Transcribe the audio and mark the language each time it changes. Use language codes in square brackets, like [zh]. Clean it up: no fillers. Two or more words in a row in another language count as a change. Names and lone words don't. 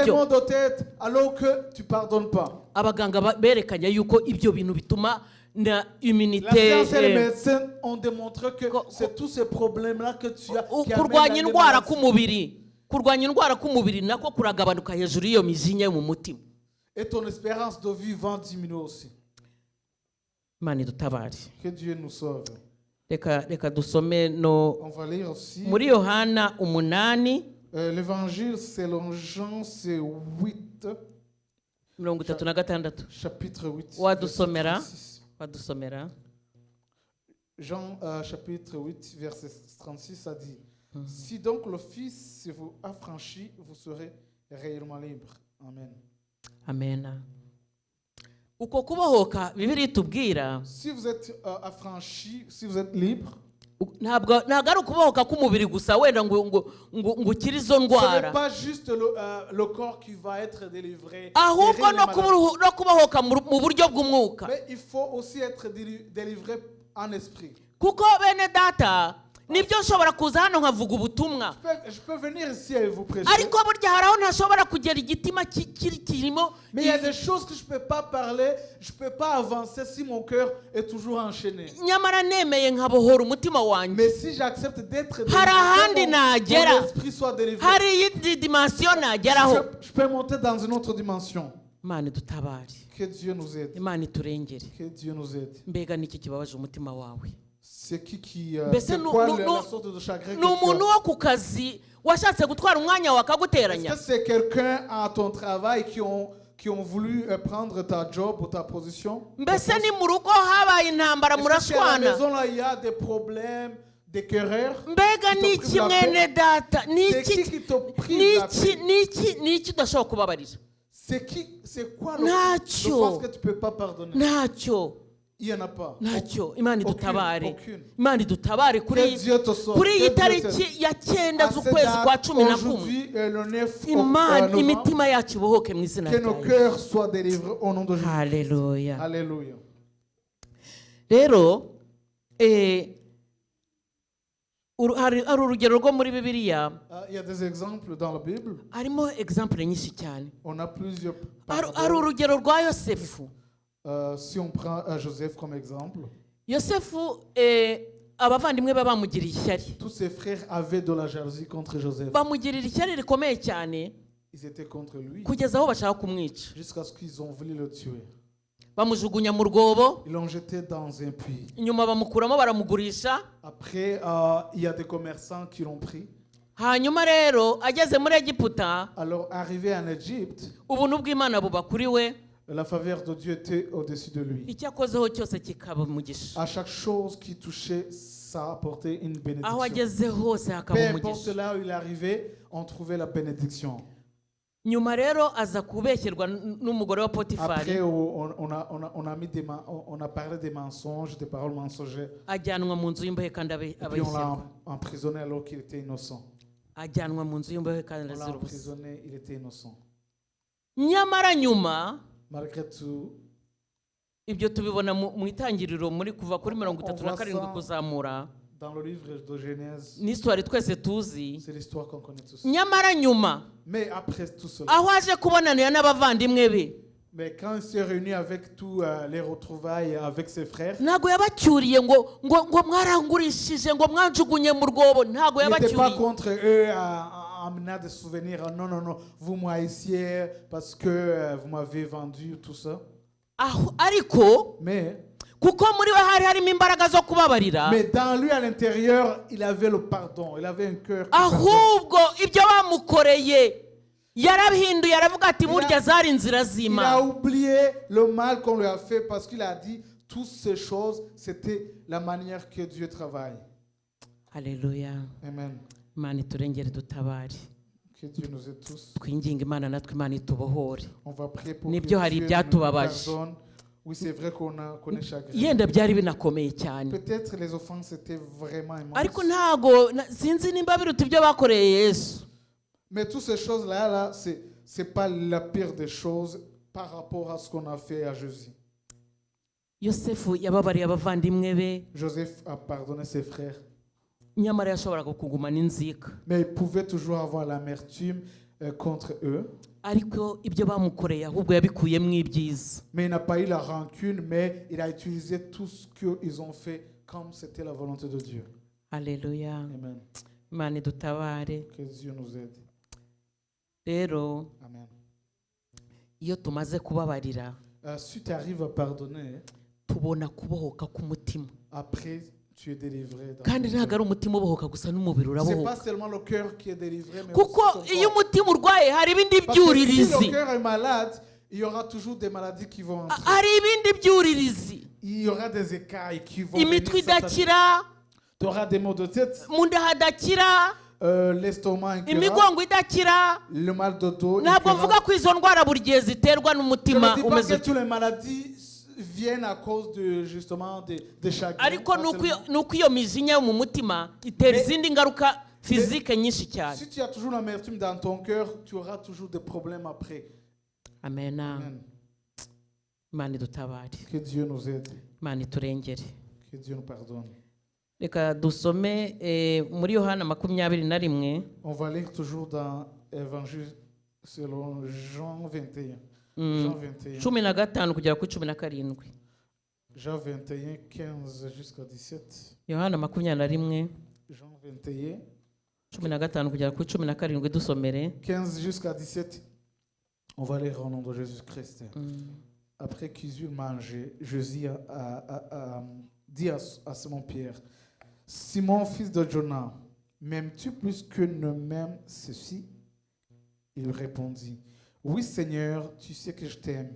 [rw] ngibyo. [fr] maux de tête alors que tu pardonnes pas. [rw] Abaganga berekanye yuko ibyo bintu bituma na [fr] La immunité science et les médecins ont démontré que c'est tous ces problèmes-là que tu as qui amènent [rw] kurwanya [fr] la [rw] indwara [fr] maladie. [rw] k'umubiri, kurwanya indwara k'umubiri nako kuragabanuka hejuru y'iyo mijinya yo mu mutima. [fr] Et ton espérance de vie va diminuer aussi. [rw] Imana idutabare. [fr] Que Dieu nous sauve. [rw] Reka dusome no [fr] On va lire aussi. [rw] muri Yohana 8 [fr] L'évangile selon Jean, c'est 8, 36. chapitre 8. [rw] Wadusomera. [fr] verset 36. [rw] Badusomera. [fr] Jean chapitre 8, verset 36, ça dit Si donc le Fils vous affranchit, vous serez réellement libre. Amen. Amen. [rw] Uko kubohoka Bibiliya itubwira [fr] Si vous êtes affranchi, si vous êtes libre, [rw] ntabwo ari ukubohoka k'umubiri gusa wenda ngo ukire izo [fr] ce n'est [rw] ndwara, [fr] pas juste le corps qui va être délivré. [rw] ahubwo [fr] guérir les maladies. [rw] no kubohoka mu buryo bw'umwuka, [fr] Mais il faut aussi être délivré en esprit. [rw] kuko bene data nibyo nshobora kuza hano nkavuga ubutumwa, [fr] Je peux venir ici et vous prêcher. [rw] ariko burya hari aho ntashobora kugera igitima kirimo. [fr] Mais il y a des choses que je ne peux pas parler, je ne peux pas avancer si mon cœur est toujours enchaîné. [rw] Nyamara nemeye nkabohora umutima wanjye, [fr] Mais si j'accepte d'être [rw] hari ahandi [fr] délivré, [rw] nagera, [fr] mon esprit soit délivré, [rw] hari iyindi dimansiyo nageraho. [fr] je peux monter dans une autre dimension. [rw] Imana idutabare, [fr] Que Dieu nous aide. [rw] Imana iturengere. [fr] Que Dieu nous aide. [rw] Mbega niki kibabaje umutima wawe? [fr] C'est qui [rw] Mbese [fr] c'est quoi la sorte de chagrin que [rw] ni umuntu [fr] tu as? [rw] wo ku kazi washatse gutwara umwanya wawe [fr] Est-ce [rw] akaguteranya? [fr] que c'est quelqu'un à ton travail qui ont voulu prendre ta job ou ta position? [rw] Mbese ni mu rugo habaye intambara [fr] Est-ce que à la [rw] murashwana? [fr] maison là il y a des problèmes, des quereurs? [rw] Mbega [fr] qui te [rw] niki [fr] privent la paix? [rw] mwene data? [fr] C'est qui te prive la paix? [rw] Niki udashobora kubabarira? [fr] C'est quoi le [rw] Ntacyo. [fr] force que tu peux pas pardonner? [rw] Ntacyo, [fr] Il y en a pas. [rw] ntacyo. Imana idutabare, [fr] Aucune. [rw] Imana idutabare [fr] Que Dieu te sauve. [rw] kuri iyi [fr] Que Dieu t'aide. [rw] tariki ya 9 [fr] À cette [rw] z'ukwezi kwa [fr] date, 11. aujourd'hui, le 9 [rw] Imana [fr] novembre, [rw] imitima yacu ibohoke mu izina [fr] que [rw] rya [fr] nos [rw] Yesu. [fr] cœurs soient délivrés au nom de Jésus. [rw] Haleluya. [fr] Alléluia. [rw] Rero hari urugero rwo muri Bibiliya, [fr] Il y a des exemples dans la Bible. [rw] harimo example nyinshi cyane. [fr] On a plusieurs [rw] Hari [fr] paraboles. [rw] urugero rwa Yosefu. [fr] Si on prend Joseph comme exemple, [rw] Yosefu abavandimwe be bamugiriye ishyari, [fr] tous ses frères avaient de la jalousie contre Joseph. [rw] bamugirira ishyari rikomeye cyane [fr] Ils étaient contre lui [rw] kugeza aho bashaka kumwica. [fr] jusqu'à ce qu'ils ont voulu le tuer. [rw] Bamujugunya mu rwobo, [fr] Ils l'ont jeté dans un puits. [rw] inyuma bamukuramo baramugurisha. [fr] Après, il y a des commerçants qui l'ont pris. [rw] Hanyuma rero ageze muri Egiputa, [fr] Alors, arrivé en Égypte, [rw] ubuntu bw'Imana buba kuri we, [fr] la faveur de Dieu était au-dessus de lui. [rw] icyo akozeho cyose kikaba umugisha. [fr] À chaque chose qui touchait, ça apportait une [rw] Aho [fr] bénédiction. [rw] ageze hose [fr] Peu [rw] hakaba [fr] importe [rw] umugisha. [fr] là où il arrivait, on trouvait la bénédiction. [rw] Nyuma rero aza kubeshyerwa n'umugore wa Potifari, [fr] Après, on a mis on a parlé des mensonges, des paroles mensongères. [rw] ajyanwa mu nzu y'imbohe kandi [fr] Et puis on [rw] abayishyirwa. [fr] l'a emprisonné alors qu'il était innocent. [rw] Ajyanwa mu nzu y'imbohe kandi [fr] On l'a [rw] azira ubusa. [fr] emprisonné, il était innocent. [rw] Nyamara nyuma [fr] Malgré tout, [rw] ibyo tubibona mu itangiriro muri kuva kuri 37 [fr] voit ça. [rw] kuzamura, [fr] dans le livre de Genèse, [rw] ni histoire twese tuzi. [fr] c'est l'histoire qu'on connaît tous. [rw] Nyamara nyuma [fr] Mais après tout cela, [rw] aho aje kubonanira n'abavandimwe be, [fr] mais quand il s'est réuni avec tous les retrouvailles avec ses frères, [rw] ntago yabacyuriye ngo mwarangurishije ngo mwanjugunye mu rwobo. Ntago [fr] il n'était pas [rw] yabacyuriye, [fr] contre eux en amenant des souvenirs. Non, non, non, vous m'haïssiez parce que vous m'avez vendu, tout ça. [rw] aho ariko [fr] Mais [rw] kuko muri we hari harimo imbaraga zo kubabarira, [fr] dans lui, à l'intérieur, il avait le pardon. Il avait un cœur qui pardonne. [rw] ahubwo ibyo bamukoreye yarabihinduye, aravuga ati burya zari inzira [fr] Il a [rw] z'Imana. [fr] oublié le mal qu'on lui a fait parce qu'il a dit toutes ces choses, c'était la manière que Dieu travaille. [rw] Haleluya. [fr] Amen. [rw] Imana iturengere dutabare. [fr] Que Dieu nous aide tous. [rw] twinginga imana natwe imana itubohore. [fr] On va prier pour [rw] Nibyo [fr] que [rw] hari [fr] Dieu nous [rw] ibyatubabaje. [fr] pardonne. Oui, c'est vrai qu'on est chagrin. [rw] yenda byari binakomeye cyane, [fr] Peut-être les offenses étaient vraiment [rw] ariko [fr] immenses. [rw] ntago sinzi nimba biruta ibyo bakoreye Yesu. [fr] Mais toutes ces choses-là, c'est pas la pire des choses par rapport à ce qu'on a fait à Jésus. [rw] Yosefu yababariye abavandimwe be, [fr] Joseph a pardonné ses frères, [rw] nyamara yashoboraga kugumana inzika, [fr] mais il pouvait toujours avoir l'amertume contre eux. [rw] ariko ibyo bamukoreye ahubwo yabikuyemo ibyiza. [fr] Mais il n'a pas eu la rancune, mais il a utilisé tout ce qu'ils ont fait comme c'était la volonté de Dieu. [rw] Haleluya, [fr] Amen. [rw] imana idutabare. [fr] Que Dieu nous aide. [rw] Rero [fr] Amen. [rw] iyo tumaze kubabarira, [fr] Si tu arrives à pardonner, [rw] tubona kubohoka k'umutima, [fr] après tu es délivré. Dans [rw] kandi [fr] ton [rw] ntabwo ari [fr] cœur. [rw] umutima ubohoka gusa n'umubiri [fr] C'est pas [rw] urabohoka, [fr] seulement le cœur qui est délivré, mais [rw] kuko [fr] aussi ton [rw] iyo [fr] corps. [rw] umutima urwaye hari ibindi [fr] Parce que si [rw] byuririzi, [fr] le cœur est malade, il y aura toujours des maladies qui vont entrer. [rw] hari ibindi byuririzi, [fr] Il y aura des écailles qui vont [rw] imitwe [fr] venir s'attacher. [rw] idakira, [fr] Tu auras des maux de tête, [rw] mu nda hadakira, [fr] l'estomac incurable, [rw] imigongo idakira. [fr] le mal de dos. [rw] Ntabwo [fr] incurable. [rw] mvuga ko izo ndwara buri gihe ziterwa [fr] Je [rw] n'umutima [fr] ne dis pas [rw] umeze [fr] que [rw] utyo, [fr] toutes les maladies viennent à cause de justement des chagrins. [rw] ariko [fr] pas seulement. [rw] ni uko iyo mijinya yo mu mutima itera [fr] Mais- [rw] izindi ngaruka fizike nyinshi cyane. [fr] Si tu as toujours l'amertume dans ton cœur, tu auras toujours des problèmes après. [rw] Amena. [fr] Amen. [rw] Imana idutabare, [fr] Que Dieu nous aide. [rw] Imana iturengere. [fr] Que Dieu nous pardonne. [rw] Reka dusome muri Yohana 21. [fr] On va lire toujours dans Évangile selon Jean 21. Mm. Jean 21. [rw] 15 kugera kuri 17. [fr] Jean 21, 15 jusqu'à 17. [rw] Yohana 21, [fr] Jean 21, [rw] 15 kugera kuri 17 dusomere. [fr] 15 jusqu'à 17. On va lire au nom de Jésus-Christ. Mm. Après qu'ils eurent mangé, Jésus a dit à Simon-Pierre, Simon, fils de Jonas, m'aimes-tu plus que ne m'aime ceci? Il répondit, oui Seigneur, tu sais que je t'aime.